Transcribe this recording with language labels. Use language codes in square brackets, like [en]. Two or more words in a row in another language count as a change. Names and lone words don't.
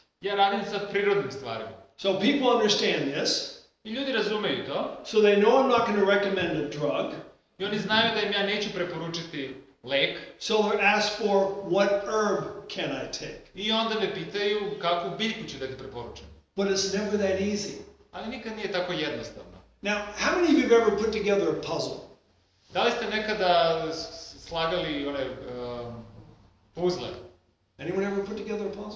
[sr] Ja radim sa prirodnim stvarima. [en] So people understand this. [sr] I ljudi razumeju to. [en] So they know I'm not going to recommend a drug. [sr] I oni znaju da im ja neću preporučiti lek. [en] So they're asked for what herb can I take. [sr] I onda me pitaju kakvu biljku ću da ti preporučim. [en] But it's never that easy. [sr] Ali nikad nije tako jednostavno. [en] Now, how many of you have ever put together a puzzle? [sr] Da li ste nekada slagali one puzle? [en] Anyone ever put together a puzzle?